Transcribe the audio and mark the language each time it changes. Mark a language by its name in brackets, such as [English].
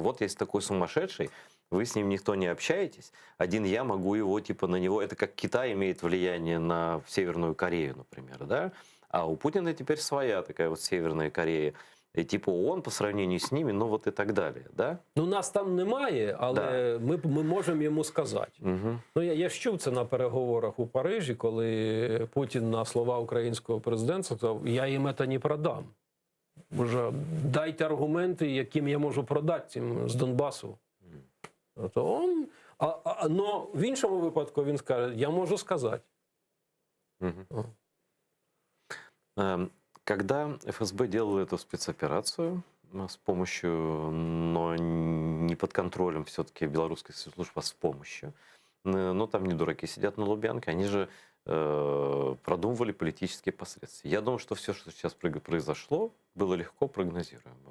[Russian] Вот есть такой сумасшедший, вы с ним никто не общаетесь, один я могу его, типа, на него, это как Китай имеет влияние на Северную Корею, например, да? А у Путина теперь своя такая вот Северная Корея. И типа ООН по сравнению с ними, ну вот и так далее, да? [Ukrainian] Ну, нас там немає, але ми можемо йому сказати. Угу. Ну, я ж чув це на переговорах у Парижі, коли Путін на слова українського президента сказав, я їм це не продам. Боже, дайте аргументи, яким я можу продати цим з Донбасу. То он, но в іншому випадку він скаже, я можу сказати. Угу. [Russian] Когда ФСБ делало эту спецоперацию с помощью, но не под контролем все-таки белорусской спецслужбы, а с помощью, ну там не дураки сидят на Лубянке, они же продумывали политические последствия. Я думаю, что все, что сейчас произошло, было легко прогнозируемо.